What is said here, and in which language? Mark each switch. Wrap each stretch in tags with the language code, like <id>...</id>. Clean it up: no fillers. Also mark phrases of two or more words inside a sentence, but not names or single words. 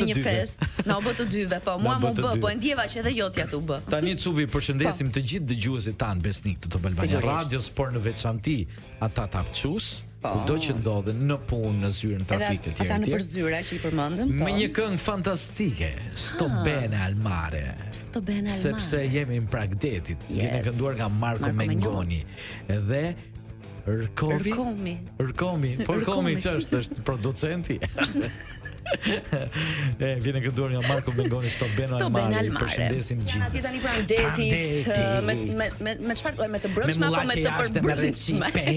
<sq>Në një fest, na u bë të dyve, po mua më bë, po e ndjeva që edhe jotja t'u bë. Tani Cubi, përshëndesim të gjithë dëgjuesit tanë besnik të Top Albania Radios, por në veçanti ata të hapëques, kudo që ndodhen në punë, në zyrën trafike etj. Ata në përzyra që i përmendëm, me një këngë fantastike, Sto bene al mare. Sto bene al mare. Sepse jemi në prag detit. Vjen kënduar nga Marco Mengoni. Edhe Rkomi. Po Rkomi ç'është producenti. Vjen kënduar nga Marco Mengoni, Sto bene al mare. Përshëndesim gjithë. Atje tani pranë detit, me çfarë, me të brendshme apo me të përbrendshme?</sq>